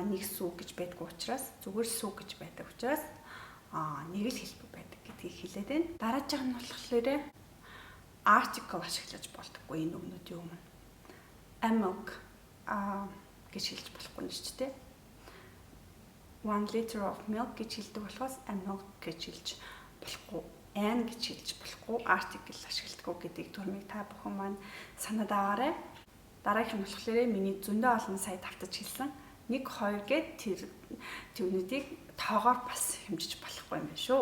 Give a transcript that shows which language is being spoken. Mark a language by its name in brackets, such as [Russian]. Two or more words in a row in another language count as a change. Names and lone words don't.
[Mongolian] Нэг сүү гэж байдг учраас зүгээр сүү гэж байдаг учраас нэг л хэлбэр байдаг гэдгийг хэлээд байна. Дараачих нь болохоор article ашиглаж болдоггүй энэ өгнүүд юм. [English] A milk [Mongolian] гэж хэлж болохгүй нь ч тийм. [English] 1 liter of milk [Mongolian] гэж хэлдэг болохоос [English] a milk [Mongolian] гэж хэлж болохгүй. An гэж хэлж болохгүй. Article ашигладаг гэдгийг түрмийг та бүхэн маань санаад аваарай. Дараагийнх нь болохоор миний зөндөө олон сая давтаж хэлсэн 1 2 гэд тэр түүнүүдийг тоогоор бас хэмжиж болохгүй юм байна шүү.